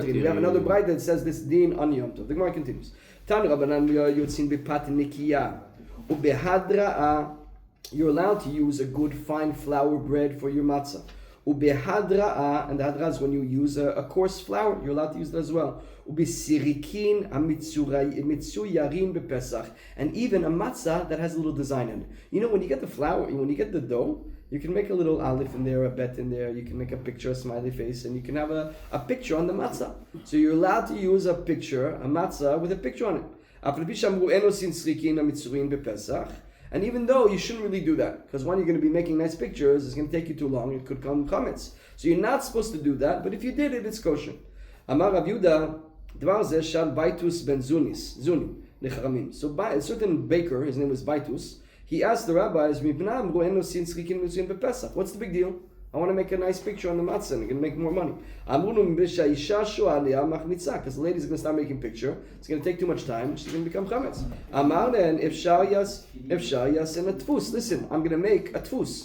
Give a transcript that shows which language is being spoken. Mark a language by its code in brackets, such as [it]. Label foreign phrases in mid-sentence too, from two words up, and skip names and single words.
[en] We have another bride that says this din on Yom Tov. The Gemara continues. [he] Tan Rabbanan Yotzin Bepat Nikiya. Ubehadra'a, [en] you're allowed to use a good fine flour bread for your matzah. Ubehadra'a, and the hadra is when you use a coarse flour, you're allowed to use it as well. [he] Ubesirikin amitsuyarim bepesach, [en] and even a matzah that has a little design in it. You know, when you get the flour, when you get the dough, you can make a little aleph in there, a bet in there. You can make a picture, a smiley face, and you can have a picture on the matzah. So you're allowed to use a picture, a matzah with a picture on it. And even though you shouldn't really do that, because when you're going to be making nice pictures, it's going to take you too long. It could come comments. So you're not supposed to do that. But if you did it, it's kosher. [he] Amar Rav Yehuda, Dvar zeh shal Baitus ben Zuni nechamim. [en] So a certain baker, his name was Baitus, he asked the rabbis, what's the big deal? I want to make a nice picture on the matzah and I'm going to make more money. Because the lady's going to start making picture. It's going to take too much time. She's going to become chametz. Listen, I'm going to make a tfus.